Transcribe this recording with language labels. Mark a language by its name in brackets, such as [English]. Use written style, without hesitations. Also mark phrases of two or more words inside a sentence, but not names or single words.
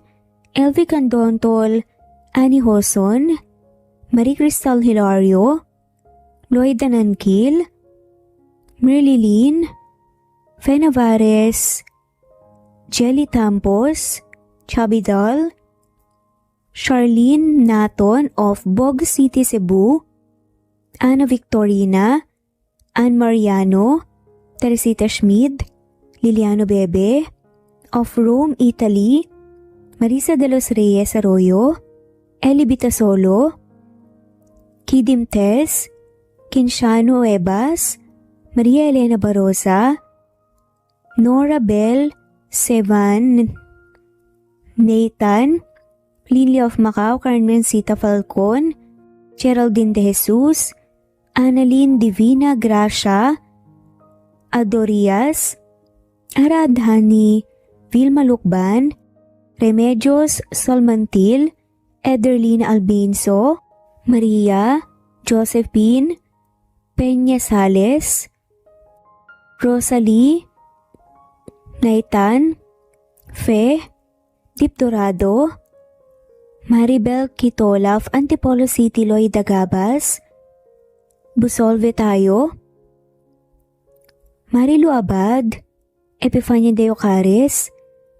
[English] Elvie Candontol, Annie Hoson, Marie Cristal Hilario, Lloyd Danankil, Merlilyn, Fe Navares, Jelly Tampos, Chubby Doll, Charlene Naton of Bog City, Cebu, Ana Victorina, Ann Mariano, Teresita Schmid, Liliano Bebe, of Rome, Italy, Marisa de los Reyes Arroyo, Eli Bitasolo, Kidim Tess, Kinshano Ebas, Maria Elena Barosa, Nora Bell, Sevan, Nathan, Lily of Macau, Carmen Sita Falcon, Geraldine De Jesus, Annalyn Divina Gracia, Adorias, Aradhani, Vilma Lukban, Remedios Solmantil, Ederlina Albinso, Maria, Josephine, Peña Sales, Rosalie, Naitan, Fe, Dip Dorado, Maribel Kitola of Antipolo City, Lloyd Dagabas, Busolve Tayo, Marilu Abad, Epifania De Ocares,